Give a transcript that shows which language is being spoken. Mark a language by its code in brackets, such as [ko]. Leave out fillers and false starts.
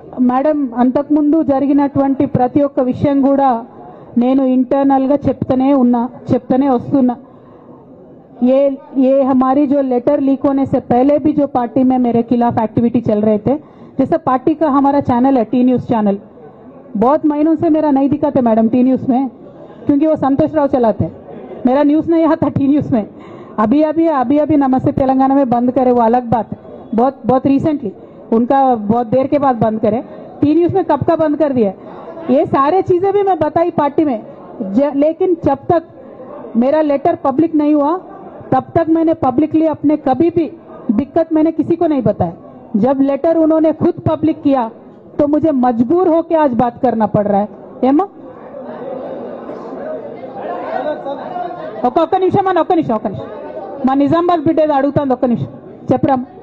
[te] Madam, అంతకుముందు జరిగినటువంటి ప్రతి ఒక్క విషయం కూడా నేను ఇంటర్నల్గా చెప్తూనే వస్తున్నా. [hi] ये हमारी जो लेटर लीक होने से पहले भी जो पार्टी में मेरे खिलाफ एक्टिविटी चल रहे थे, जैसे पार्टी का हमारा चैनल है टी न्यूज़ चैनल, बहुत महीनों से मेरा नहीं दिखाते मैडम टी न्यूज़ में, क्योंकि वो संतोष राव चलाते हैं. मेरा न्यूज़ नहीं आता टी न्यूज़ में. अभी नमस्ते तेलंगाना में बंद करे, वो अलग बात है. बहुत रिसेंटली उनका बहुत देर के बाद बंद करे. टी न्यूज़ में कब का बंद कर दिया. ये सारे चीजें भी मैं बताई पार्टी में, लेकिन जब तक मेरा लेटर पब्लिक नहीं हुआ तब तक मैंने पब्लिकली अपने कभी भी दिक्कत मैंने किसी को नहीं बताया. जब लेटर उन्होंने खुद पब्लिक किया तो मुझे मजबूर होकर आज बात करना पड़ रहा है. [te] ఏమో ఒక్క నిమిషం మా నిజామాబాద్ బిడ్డ ఏదో అడుగుతుంది, ఒక్క నిమిషం చెప్పరా.